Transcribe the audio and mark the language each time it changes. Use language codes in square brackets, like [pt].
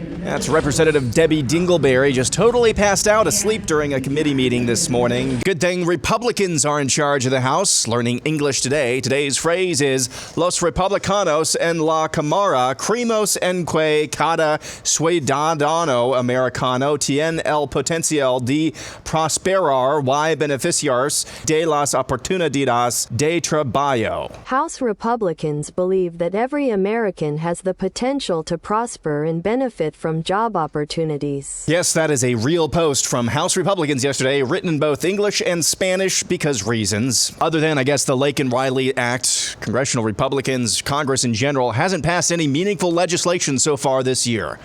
[en] That's Representative Debbie Dingleberry, just totally passed out asleep during a committee meeting this morning. Good thing Republicans are in charge of the House. Learning English today. Today's phrase is [es] Los Republicanos en la Cámara creemos en que cada ciudadano americano tiene el potencial de prosperar y beneficiarse de las oportunidades de trabajo. [en] House Republicans believe that every American has the potential to prosper and benefit from job opportunities. Yes, that is a real post from House Republicans yesterday, written in both English and Spanish because reasons. Other than, I guess, the Lake and Riley Act, congressional Republicans, Congress in general, hasn't passed any meaningful legislation so far this year.